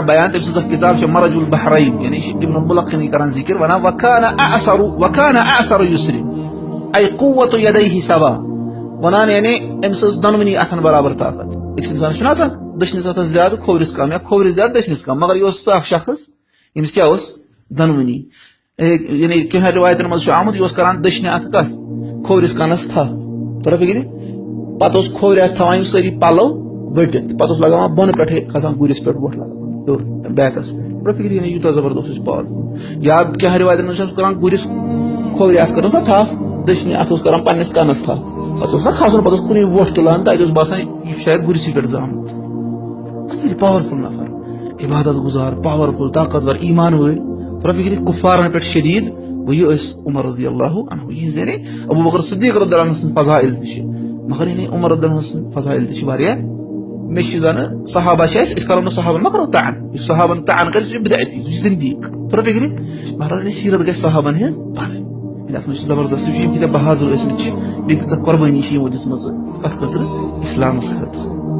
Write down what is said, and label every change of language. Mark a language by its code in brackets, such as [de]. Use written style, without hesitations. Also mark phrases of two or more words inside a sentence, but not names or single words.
[ks] بیان تٔمۍ سٕنٛز اکھ کِتاب چھِ مرج البحرین یعنی ابن الملقن کران ذکر ونان [ar] وكان اعسر يسر اي قوة يديه سوا [ks] ونان یعنی أمِس ٲس دۄنوٕنی اتھن برابر طاقت أکِس انسانس چھُنہ آسان دٔچھنِس اتھس زیادٕ کھوورِس کم یا کھوورِس زیادٕ دٔچھنِس کم مگر یہِ اوس سُہ اکھ شخص ییٚمِس کیٛاہ اوس دۄنوٕنی یعنی کینٛہہ رِوایتن منٛز چھُ آمُت یہِ اوس کران دٔچھنہِ اتھٕ کتھ کھوورِس کَنس تھپھ تھوڑا فکرِ پتہٕ اوس کھوورِ اتھٕ تھاوان یِم سٲری پلو ؤٹِتھ پتہٕ اوس لگاوان بۄنہٕ پٮ۪ٹھے کھسان گُرِس پٮ۪ٹھ وۄٹھ لگاوان ہیوٚر بیکس پٮ۪ٹھ تھوڑا فکرِ یعنی یوٗتاہ زبردست اوس پاورفُل یا کینٛہہ رِوایتن منٛز چھُ کران گُرِس کھوورِ اتھٕ کٔرٕن سۄ تھپھ دٔچھنہِ اتھٕ اوس کران پننِس کَنس تھپھ پتہٕ اوس نا کھسُن پتہٕ اوس کُنُے وۄٹھ تُلان تہٕ اَتہِ اوس باسان یہِ چھُ شاید گُرسٕے پٮ۪ٹھ زامُت پاورفُل نفر عبادت گزار پاورفُل طاقتور ایمان وٲلۍ تھوڑا فکرِ کُفارن پٮ۪ٹھ شدیٖد گوٚو یہِ ٲسۍ [ar] عمر رضی اللہ عنہ [ks] یِہنٛز یعنی ابو بکر صدیق [ar] رضی اللہ عنہ [ks] سٕنٛز فضائل تہِ چھِ مگر یعنی عمر [ar] رضی اللہ عنہ [ks] سٕنٛز فضائل تہِ چھِ واریاہ مےٚ چھِ زنہٕ صحابہ چھِ اَسہِ أسۍ کرو نہٕ صحابن ما کرو تعن یُس صحابن تعن کرِ سُہ چھُ بدعتی سُہ چھُ زندیٖق تھوڑا فکرِ مگر یعنی سیٖرت گژھِ صحابن ہٕنٛز پرٕنۍ ات مجھ زبردست یہ بہادر ٲسمٕتۍ بیٚیہِ کۭژاہ قۄربٲنی چھِ یِمو دِژمٕژ کتھ خٲطرٕ اسلامس خٲطرٕ